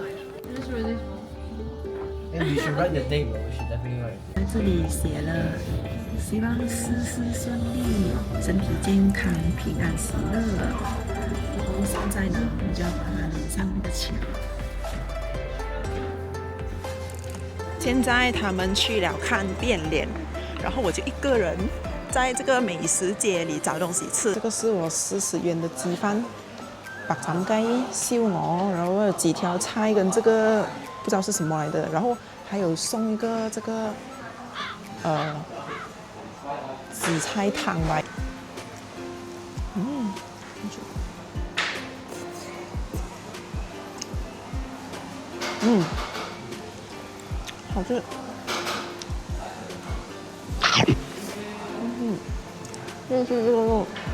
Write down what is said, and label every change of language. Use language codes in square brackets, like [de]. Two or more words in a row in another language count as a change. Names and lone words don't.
[zh] 在这里写了，希望事事顺利，身体健康，平安喜乐。现在呢，我们就要把它连上那个桥。现在他们去了看变脸，然后我就一个人在这个美食街里找东西吃。这个是我40元的鸡饭，白斬雞、燒鵝，然後有幾條菜跟這個不知道是什麼來的，然後還有送一個這個紫菜湯吧。好吃。这是这个肉。